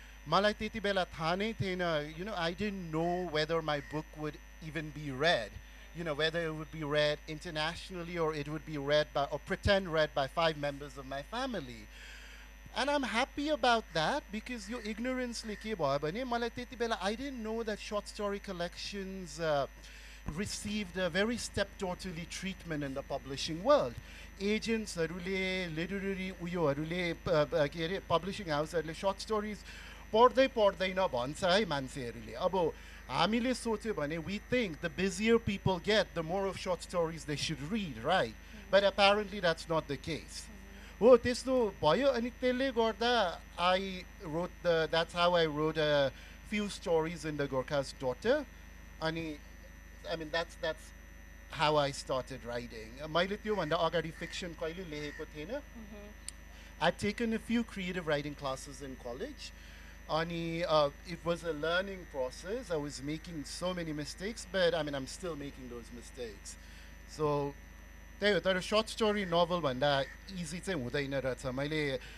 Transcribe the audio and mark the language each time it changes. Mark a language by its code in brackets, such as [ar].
[ne] मलाई त्यति बेला थाहा नै थिएन, [en] I didn't know whether my book would even be read, whether it would be read internationally or it would be read by or pretend read by 5 members of my family. And I'm happy about that because your ignorance [ne] के भयो भने मलाई त्यति बेला [en] I didn't know that short story collections received a very stepdaughterly treatment in the publishing world. [ne] Agentsहरूले literary उयोहरूले के अरे publishing houseहरूले short stories पढ्दैन भन्छ है मान्छेहरूले. अब हामीले सोच्यो भने [en] we think the busier people get, the more of short stories they should read, right? But apparently that's not the case. [ne] हो त्यस्तो भयो अनि त्यसले गर्दा [en] that's how I wrote a few stories in the Gorkha's Daughter. [ne] अनि [en] I mean that's how I started writing. [ne] मैले त्योभन्दा अगाडि fiction कहिले लेखेको थिएन. [en] I'd taken a few creative writing classes in college. It was a learning process. I was making so many mistakes, but I mean, I'm still making those mistakes. So, a short story novel [ne] भन्दा [en] easy [ne] चाहिँ हुँदैन रहेछ.